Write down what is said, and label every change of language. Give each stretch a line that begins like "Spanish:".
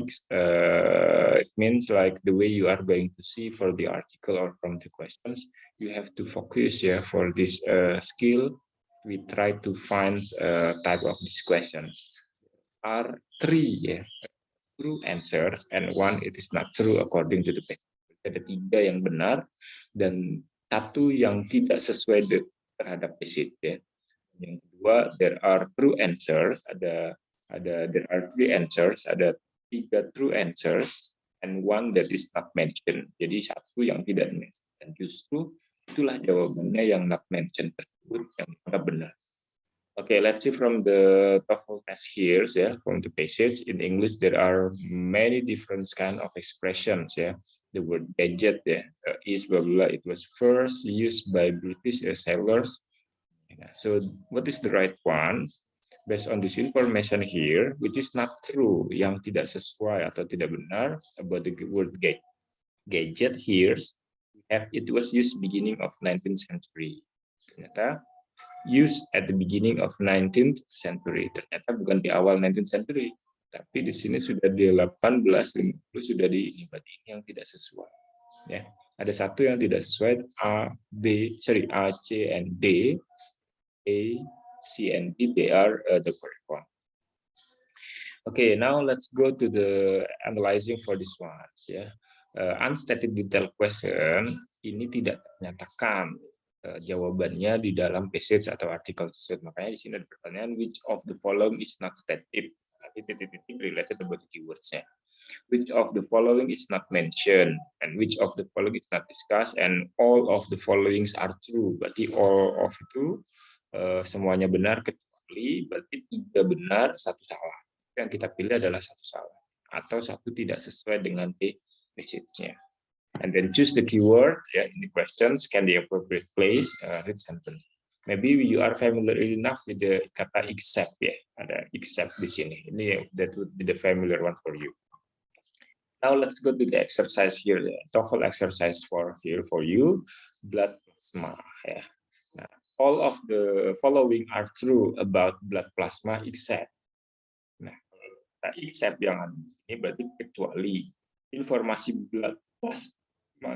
English: It means like the way you are going to see for the article or from the questions, you have to focus. For this skill, we try to find type of these questions. Are three true answers and one it is not true according to the paper.
Indonesian: Ada 3 yang benar dan 1 yang tidak sesuai terhadap passage. Yang kedua,
English: there are true answers, there are 3 answers,
Indonesian: ada
English: 3 true answers and 1 that is not mentioned.
Indonesian: Jadi 1 yang tidak mention, dan justru itulah jawabannya yang not mentioned tersebut yang benar.
English: Okay, let's see from the TOEFL test here, from the passage. In English, there are many different kind of expressions, The word gadget, is blah, blah, blah. It was first used by British sailors. So what is the right one? Based on this information here, which is not true,
Indonesian: yang tidak sesuai atau tidak benar
English: about the word gadget here, it was used beginning of 19th century.
Indonesian: Ternyata
English: used at the beginning of 19th century.
Indonesian: Ternyata bukan di awal 19th century, tapi di sini sudah di 1850 sudah ini yang tidak sesuai. Ada 1 yang tidak sesuai, A, C, and D.
English: A, C, and D, they are the correct one. Okay, now let's go to the analyzing for this one.
Indonesian: Unstated detail question ini tidak menyatakan jawabannya di dalam passage atau artikel tersebut. Makanya di sini ada pertanyaan,
English: which of the following is not stated?
Indonesian: Titik-titik related about the keywords-nya.
English: Which of the following is not mentioned? And which of the following is not discussed? And all of the followings are true.
Indonesian: Berarti
English: all of
Indonesian: itu semuanya benar kecuali, berarti 3 benar, 1 salah. Yang kita pilih adalah 1 salah. Atau 1 tidak sesuai dengan passage-nya.
English: And then choose the keyword in the questions, can the appropriate place, read sentence. Maybe you are familiar enough with the kata except,
Indonesian: ada except di sini. Ini
English: that would be the familiar one for you. Now let's go to the exercise here, the TOEFL exercise for you, blood plasma. Nah, all of the following are true about blood plasma except.
Indonesian: Nah, except yang ada ini berarti kecuali informasi blood plasma.